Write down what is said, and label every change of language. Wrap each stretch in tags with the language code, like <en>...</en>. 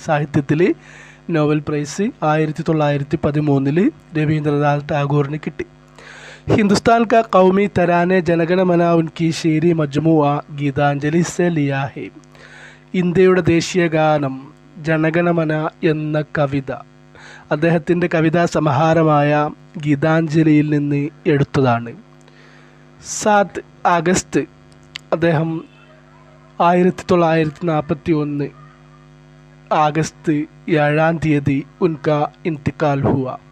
<ml>സാഹിത്യത്തിൽ novel price 1913 Ravindranath ടാഗോറിന് കിട്ടി.</ml> <hi>हिंदुस्तान का कौमी तराने जनगण मना उनकी शेरी मजमुआ गीतांजलि से लिया है.</hi> <ml>ഇന്ത്യയുടെ ദേശീയ ഗാനം ജനഗണമന എന്ന കവിത അദ്ദേഹത്തിൻ്റെ കവിതാ സമാഹാരമായ ഗീതാഞ്ജലിയിൽ നിന്ന് എടുത്തതാണ്. 7 ആഗസ്റ്റ് അദ്ദേഹം 1941 ആഗസ്റ്റ് 7-ാം തീയതി</ml> <hi>ഉൻക ഇന്തിക്കാൽ ഹുവ.</hi>